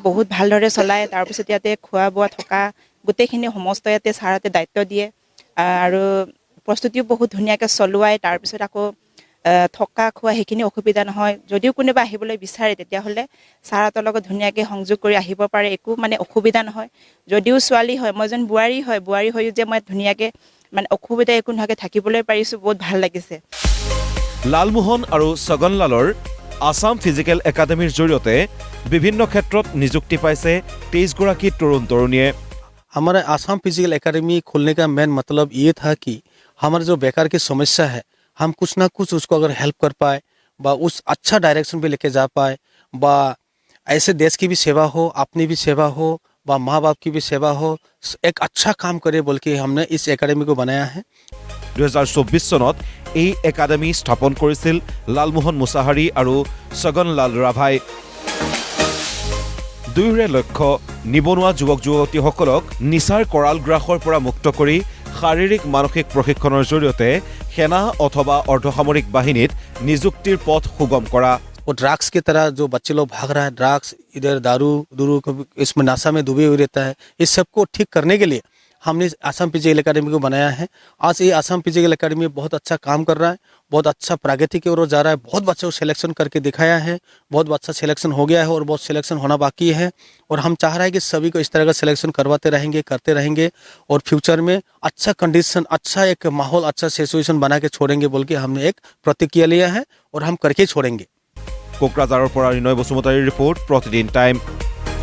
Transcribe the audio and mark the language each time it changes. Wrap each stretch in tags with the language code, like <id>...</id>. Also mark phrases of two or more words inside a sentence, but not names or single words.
<as>বহুত ভালদৰে চলায় তাৰপিছত ইয়াতে খোৱা বোৱা থকা গোটেইখিনি সমস্ত ইয়াতে ছাৰহঁতে দায়িত্ব দিয়ে আৰু প্ৰস্তুতিও বহুত ধুনীয়াকৈ চলোৱায় তাৰপিছত আকৌ থকা খোৱা সেইখিনি অসুবিধা নহয় যদিও কোনোবা আহিবলৈ বিচাৰে তেতিয়াহ'লে ছাৰহঁতৰ লগত ধুনীয়াকৈ সংযোগ কৰি আহিব পাৰে একো মানে অসুবিধা নহয় যদিও ছোৱালী হয় মই এজন বোৱাৰী হৈও যে মই ধুনীয়াকৈ মানে অসুবিধা একো নোহোৱাকৈ থাকিবলৈ পাৰিছোঁ বহুত ভাল লাগিছে লালমোহন আৰু ছগনলালৰ আসাম ফিজিকেল একাডেমীৰ জৰিয়তে বিভিন্ন ক্ষেত্ৰত নিযুক্তি পাইছে 23 গৰাকী তৰুণ তৰুণীয়ে</as> <hi>हमारे आसाम फिजिकल एकेडमी खोलने का मेन मतलब ये था कि हमारे जो बेकार की समस्या है हम कुछ ना कुछ उसको अगर हेल्प कर पाए बा उस अच्छा डायरेक्शन पे लेके जा पाए बा ऐसे देश की भी सेवा हो अपनी भी सेवा हो बा माँ बाप की भी सेवा हो एक अच्छा काम करे बोल के हमने इस एकेडमी को बनाया है</hi> <as>2024 চনত এই একাডেমি স্থাপন কৰিছিল লালমোহন মুছাহাৰী আৰু ছগনলাল ৰাভাই দুয়োৰে লক্ষ্য নিবনুৱা যুৱক যুৱতীসকলক নিচাৰ কৰাল গ্ৰাসৰ পৰা মুক্ত কৰি শাৰীৰিক মানসিক প্ৰশিক্ষণৰ জৰিয়তে সেনা অথবা অৰ্ধসামৰিক বাহিনীত নিযুক্তিৰ পথ সুগম কৰা</as> <hi>वो ड्रग्स की तरह जो बच्चे लोग भाग रहा है ड्रग्स इधर दारू इसमें नशा में डूबे हुए रहता है इस सबको ठीक करने के लिए हमने आसाम फिजिकल एकेडमी को बनाया है आज ये आसाम फिजिकल एकेडमी बहुत अच्छा काम कर रहा है बहुत अच्छा प्रगति की ओर जा रहा है बहुत बच्चों को सिलेक्शन करके दिखाया है बहुत अच्छा सिलेक्शन हो गया है और बहुत सिलेक्शन होना बाकी है और हम चाह रहे हैं कि सभी को इस तरह का सिलेक्शन करवाते रहेंगे करते रहेंगे और फ्यूचर में अच्छा कंडीशन अच्छा एक माहौल अच्छा सिचुएशन बना के छोड़ेंगे बोल के हमने एक प्रतिक्रिया लिया है और हम करके छोड़ेंगे</hi> <as>কোকৰাঝাৰৰ পৰা ৰিনয় বসুমতাৰীৰ ৰিপৰ্ট প্ৰতিদিন টাইম</as>